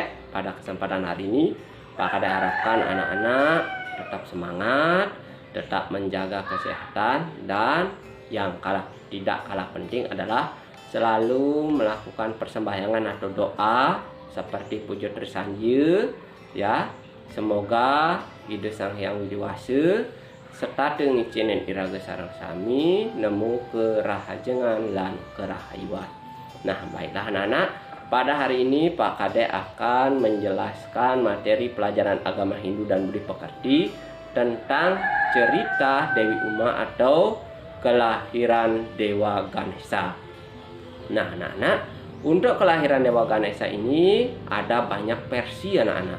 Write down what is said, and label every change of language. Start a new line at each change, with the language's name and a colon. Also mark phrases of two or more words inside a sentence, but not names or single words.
Indonesian: Pada kesempatan hari ini, Pak Kadek harapkan anak-anak tetap semangat, tetap menjaga kesehatan, dan yang tidak kalah penting adalah selalu melakukan persembahyangan atau doa seperti puja Trisanja, ya.
Balinese: Semoga Ida Sang Hyang Widiwasa serta ngicinin iraga sareng sami nemu kerahajengan lan kerahayuan.
Indonesian: Nah, baiklah anak-anak, pada hari ini Pak Kadek akan menjelaskan materi pelajaran agama Hindu dan Budi Pekerti tentang cerita Dewi Uma atau kelahiran Dewa Ganesha. Nah, anak-anak, untuk kelahiran Dewa Ganesha ini ada banyak versi anak-anak.